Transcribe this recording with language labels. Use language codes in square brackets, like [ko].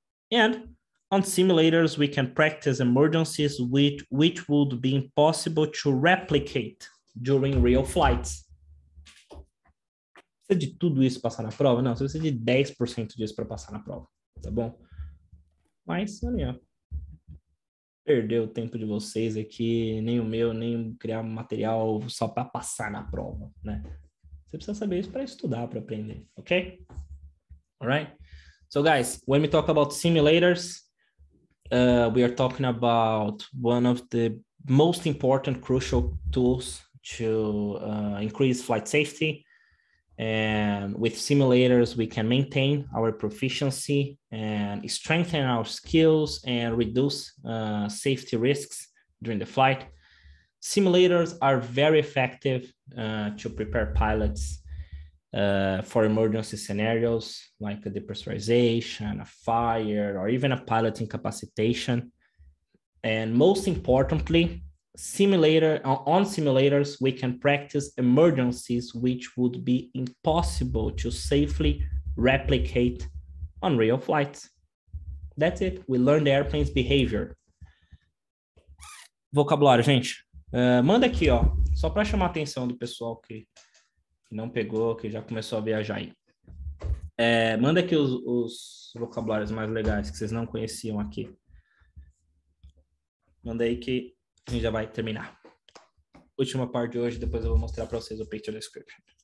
[en] And on simulators, we can practice emergencies which would be impossible to replicate during real flights. [pt] Precisa de tudo isso para passar na prova? Não, você precisa de 10% disso para passar na prova, tá bom? Mas, olha, perdeu o tempo de vocês aqui, nem o meu, nem criar material só para passar na prova, né? Você precisa saber isso para estudar, para aprender, okay? [en] All right. So guys, when we talk about simulators, we are talking about one of the most important crucial tools to increase flight safety. And with simulators, we can maintain our proficiency and strengthen our skills and reduce safety risks during the flight. Simulators are very effective to prepare pilots for emergency scenarios like a depressurization, a fire, or even a pilot incapacitation. And most importantly, on simulators, we can practice emergencies which would be impossible to safely replicate on real flights. That's it. We learn the airplane's behavior. [pt] Vocabulário, gente. Manda aqui, ó, só para chamar a atenção do pessoal que não pegou, que já começou a viajar aí. Manda aqui os vocabulários mais legais que vocês não conheciam aqui. Manda aí que a gente já vai terminar. Última parte de hoje, depois eu vou mostrar para vocês o picture description.